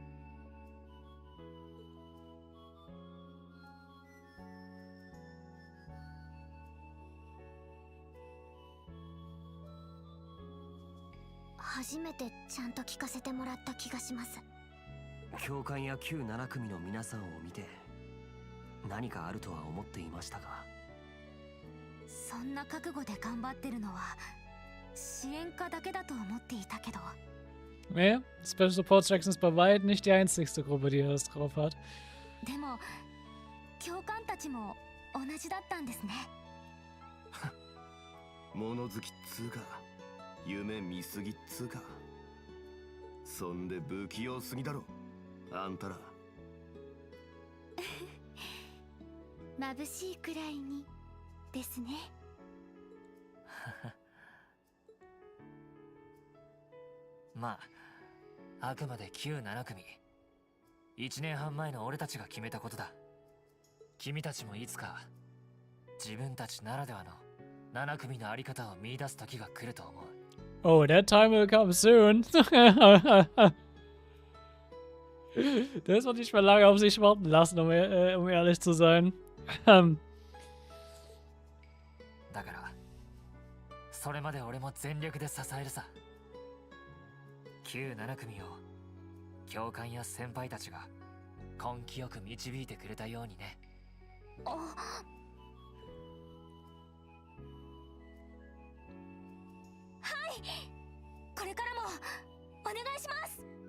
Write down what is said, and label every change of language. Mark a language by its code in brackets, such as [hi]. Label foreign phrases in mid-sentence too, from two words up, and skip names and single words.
[ja] 初めてちゃんと聞かせてもらった気がします。教官や旧7組の皆さんを見て何かあるとは思っていましたが、そんな覚悟で頑張ってるのは支援家だけだと思っていたけど。 [de] Nee, Special Support Section ist bei weitem nicht die einzigste Gruppe, die das drauf hat. [ja] でも教官たちも同じだったんですね。物好きっつうか夢見すぎっつうか、そんで不器用すぎだろあんたら。眩しいくらいにですね。まあ、あくまで旧7組。1年半前の俺たちが決めたことだ。君たちもいつか自分たちならではの7組のあり方を見出す時が来ると思う。 [en] Oh, that time will come soon. [de] Das wird nicht mehr lange auf sich warten lassen, um ehrlich zu sein. [ja] だからそれまで俺も全力で支えるさ。旧7組を教官や先輩たちが根気よく導いてくれたようにね。はい、これからもお願いします。